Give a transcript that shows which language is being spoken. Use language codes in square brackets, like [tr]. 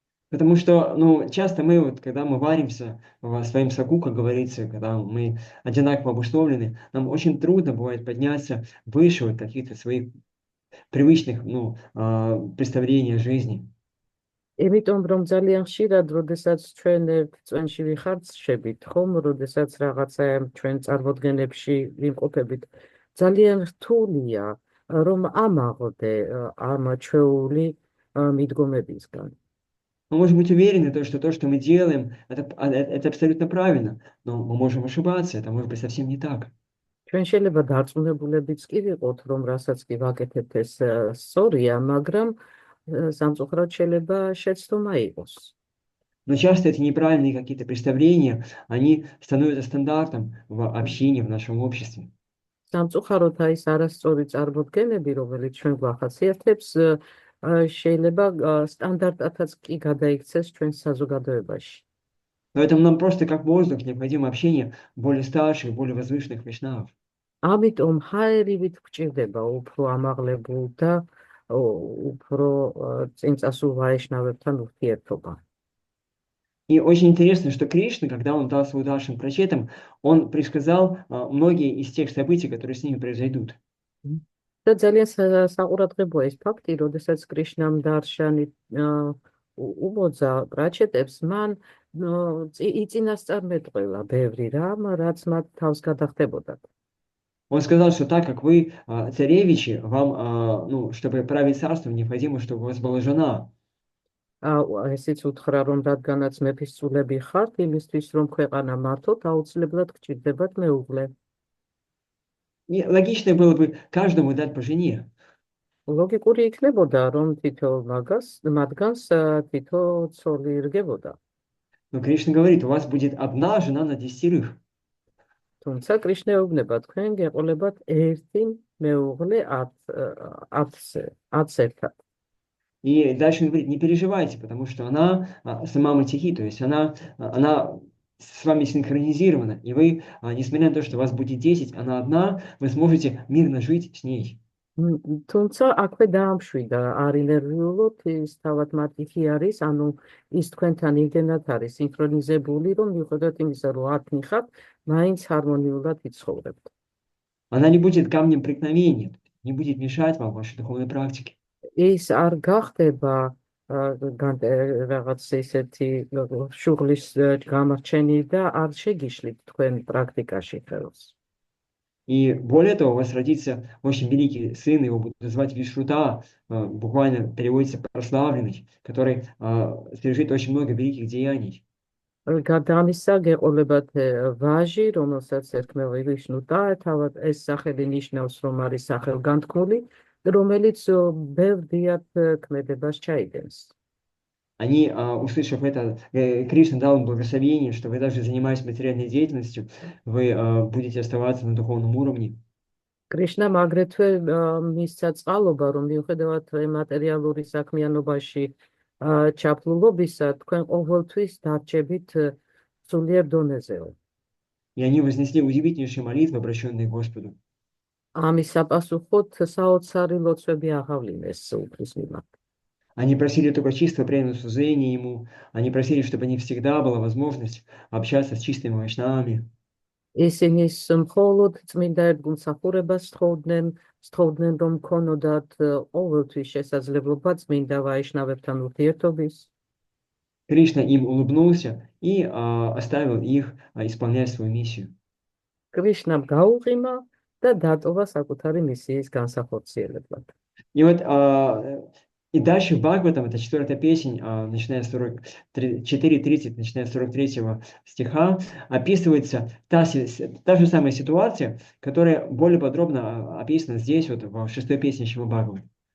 [ru] Потому что, часто мы, вот, когда мы варимся в своем соку, как говорится, когда мы одинаково обусловлены, нам очень трудно бывает подняться выше вот каких-то своих привычных, представлений о жизни. [ka] იმიტომ რომ ძალიან ხშირად, როდესაც ჩვენ ერთ წვენში ვიხარჯებით, ხომ, როდესაც რაღაცა ჩვენ წარმოდგენებში ვიმყოფებით, ძალიან რთულია რომ ამაღლდე ამ ჩვეული მიდგომებისგან. [ru] Мы можем быть уверены, что то, что мы делаем, это абсолютно правильно, но мы можем ошибаться, это может быть совсем не так. [ka] ჩვენ შეიძლება დარწმუნებულებიც კი ვიყოთ, რომ რასაც კი ვაკეთებთ ეს სწორია, მაგრამ სამწუხაროდ შეიძლება შეცდომა იყოს. [ru] Но часто эти неправильные какие-то представления, они становятся стандартом в общении, в нашем обществе. [ka] სამწუხაროდ ის არასწორი წარმოდგენები, რომელიც ჩვენ გვახასიათებს, შეიძლება სტანდარტათაც კი გადაიქცეს ჩვენ საზოგადოებაში. [ru] Поэтому нам просто как воздух необходимо общение более старших, более возвышенных вайшнавов. [ka] ამიტომ ჰაერივით გვჭირდება უფრო ამაღლებულ და უფრო წინწასულ ვაიშნავებთან ურთიერთობა. [ru] И очень интересно, что Кришна, когда он дал свой удар Шимпрачетам, он предсказал многие из тех событий, которые с ними произойдут. [ka] და ძალიან საყურადღებოა ის ფაქტი, როდესაც კრიშნამ დარშანი უბოძა პრაჩეტებს, მან იწინასწარმეტყველა ბევრი რამ, რაც მათ თავს გადახდებოდათ. [ru] Он сказал, что так как вы царевичи, вам, чтобы править царством, необходимо, чтобы у вас была жена. [ka] ესიც უთხრა, რომ რადგანაც მეფისწულები ხართ, იმისთვის რომ ქვეყანა მართოთ, აუცილებლად გჭირდებათ მეუღლე. [ru] И логично было бы каждому дать по жене. [ka] ლოგიკური იქნებოდა, რომ თითო მათგანს თითო ცოლი ირგებოდა. [ru] Но Кришна говорит, у вас будет одна жена на 10. [ka] თუმცა კრიშნა ეუბნება, თქვენ გეყოლებათ ერთი მეუღლე 10 ერთად. [ru] И дальше он говорит, не переживайте, потому что она сама матихи, то есть она с вами синхронизирована, и вы, несмотря на то, что у вас будет 10, она одна, вы сможете мирно жить с ней. [ka] თუმცა აქვე დაამშვიდა, არ ინერვიულოთ, ის თავად მათიხი არის, ანუ ის თქვენთან იმდენად არის სინქრონიზებული, რომ მიუხედავად იმისა, რომ ათნი ხართ, მაინც ჰარმონიულად იცხოვრებთ. [ru] Она не будет камнем преткновения, не будет мешать вам в вашей духовной практике. [ka] ის არ გახდება რაღაც ისეთი შუღლის გამარჩენი და არ შეგიშლით თქვენ პრაქტიკაში ხელს. [ru] И более того, у вас родится очень великий сын, его будут звать Вишрута, буквально переводится прославленный, который совершит очень много великих деяний. [ka] გარდა ამისა, გეყოლებათ ვაჟი, რომელსაც ერქმევა ვიშნუტა, თავად ეს სახელი ნიშნავს, რომ არის სახელგანთქმული, რომელიც ბევრ დიად ქმედებას ჩაიდენს. [ru] Они, услышав это, Кришна дал им благословение, что вы даже занимаясь материальной деятельностью, вы будете оставаться на духовном уровне. [ka] კრიშნამ აგრეთვე მისცა წყალობა, რომ მიუხედავად მატერიალური საქმიანობაში ჩაფლულობისა, თქვენ ყოველთვის დარჩებით სულიერ დონეზეო. [ru] И они вознесли удивительнейшие молитвы, обращенные к Господу. [ka] ამის საპასუხოდ საოცარი ლოცვები აღავლინეს უფლის მიმართ. [ru] Они просили только чистого преданного служения ему, они просили, чтобы не всегда была возможность общаться с чистыми вайшнавами. [ka] ისინი მხოლოდ წმინდა ერთგულსახურებას სთხოვდნენ, რომ ქონოდათ ყოველთვის შესაძლებლობა წმინდა ვაიშნავებთან ურთიერთობის. [ru] Кришна им улыбнулся и оставил их исполнять свою миссию. [ka] კრიშნამ გაუღიმა და დატოვა საკუთარი მისიის განსახორციელებლად. [ru] И вот и дальше в Бхагаватам, это 4-я песнь, начиная с 4.30, начиная с 43 стиха, описывается та же самая ситуация, которая более подробно описана здесь, вот в 6-й песне Шримад Бхагаватам.